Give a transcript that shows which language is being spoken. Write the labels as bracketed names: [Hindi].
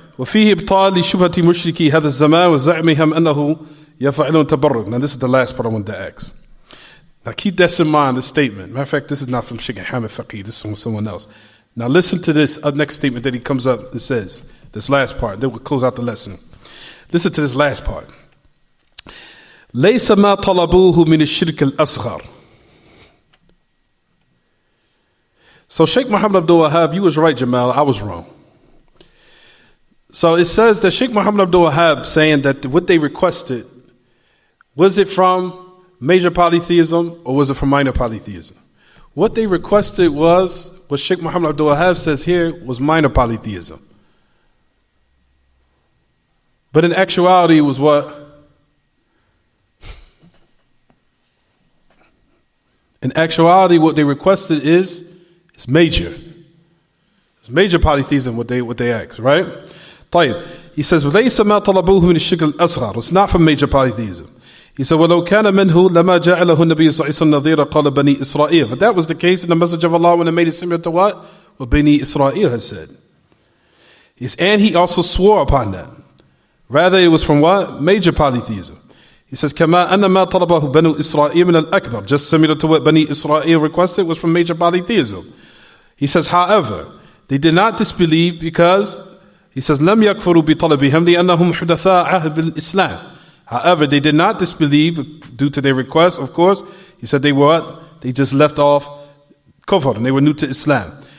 [Arabic] وفيه إبطال لشبهة مشركي هذا الزمان وزعمهم أنه يفعلون تبرك. [English] Now this is the last part I want to ask. Now keep this in mind, this statement. Matter of fact, this is not from Sheikh Hamid Faqih, this is from someone else. Now listen to this next statement that he comes up and says, this last part, then we'll close out the lesson. Listen to this last part. [Arabic] ليس ما طلبوه من الشرك الأصغر. [English] So Sheikh Muhammad Abdul Wahhab, you was right, Jamal, I was wrong. So it says that Sheikh Muhammad Abdul Wahhab saying that what they requested, was it from major polytheism or was it from minor polytheism? What they requested was, what Sheikh Muhammad Abdul Wahhab says here, was minor polytheism. But in actuality it was what? In actuality what they requested is major. It's major polytheism what they asked, right? [Arabic] طيب. [English] He says, [Arabic] وَلَيْسَ مَا طَلَبُوهُ مِنِ الشِّرْكِ الْأَصْغَرِ. [English] It's not from major polytheism. He said, [Arabic] وَلَوْ كَانَ مِنْهُ لَمَا جَعَلَهُ النَّبِيُّ صَلَّى اللَّهُ عَلَيْهِ وَسَلَّمَ نَظِيرَ قَالَ بَنِي إِسْرَائِيلَ. [English] If that was the case in the Message of Allah when they made it similar to what Bani Israel has said. And he also swore upon that. Rather it was from what? Major polytheism. He says, [Arabic] كَمَا أَنَّ مَا طَلَبَهُ بَنُو إِسْرَائِيلَ مِنَ الْأَكْبَرِ. [English] Just similar to what Bani Israel requested was from major polytheism. He says, however, They did not disbelieve because he says, [Arabic] لم يكفروا بطلبهم لأنهم حدثاء عهد بالإسلام. [English] However, they did not disbelieve due to their request, of course. He said they were what? They just left off kufr and they were new to Islam.